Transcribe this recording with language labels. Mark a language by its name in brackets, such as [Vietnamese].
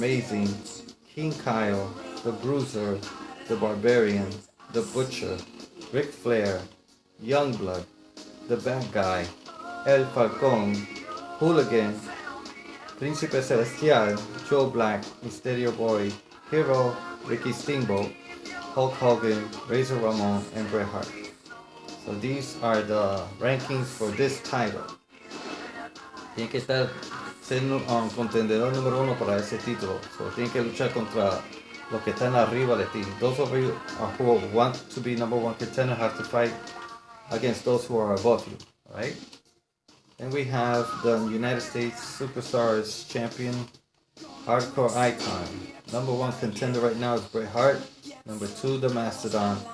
[English] Amazing, King Kyle, The Bruiser, The Barbarian, The Butcher, Ric Flair, Youngblood, The Bad Guy, El Falcón, Hooligan, Príncipe Celestial, Joe Black, Mysterio Boy, Hero, Ricky Steamboat, Hulk Hogan, Razor Ramon, and Bret Hart. So these are the rankings for this title. [Spanish] Tiene que estar siendo un contendedor número 1 para ese título. So tiene que luchar contra los que están arriba de ti. [English] Those of you who want to be number one contender have to fight against those who are above you. Alright? Then we have the United States Superstars Champion, Hardcore Icon. Number one contender right now is Bret Hart. Number 2, The Mastodon.